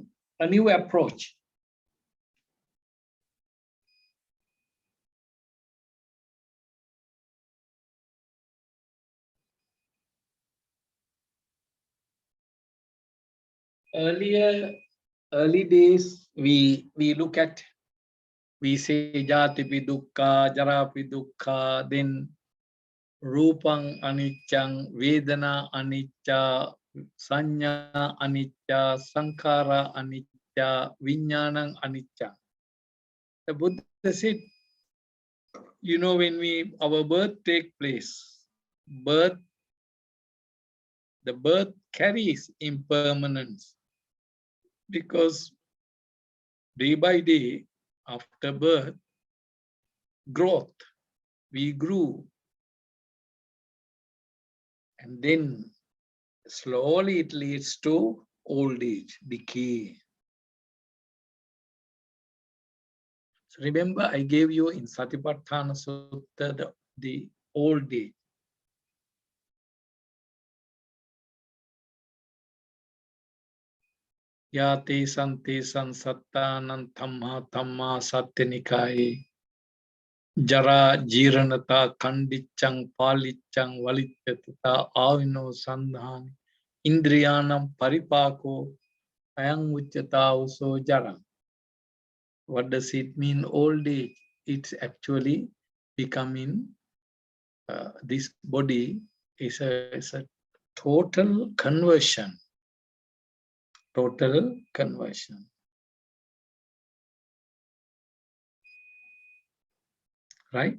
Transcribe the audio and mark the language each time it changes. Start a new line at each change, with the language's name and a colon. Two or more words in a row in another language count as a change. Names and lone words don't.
English: A new approach. Early days, we look at, we say
Pali: Jatipi Dukkha, Jarapi Dukkha, then Rupang anicca, Vedana anicca, Sanya anicca, Sankhara anicca, Vijnana anicca.
English: The Buddha said, you know, when our birth take place, the birth carries impermanence, because day by day after birth, growth, we grew, and then slowly it leads to old age, decay. So remember, I gave you in Satipatthana Sutta the old age.
Pali: Ya te san sattanam thamma satyanikāye jara jiranata kandiccang paliccang valityatata avino sandhani indriyanam paripako ayang uchyata uso jara.
English: What does it mean, old age? It's actually becoming, this body is a total conversion. Total conversion. Right?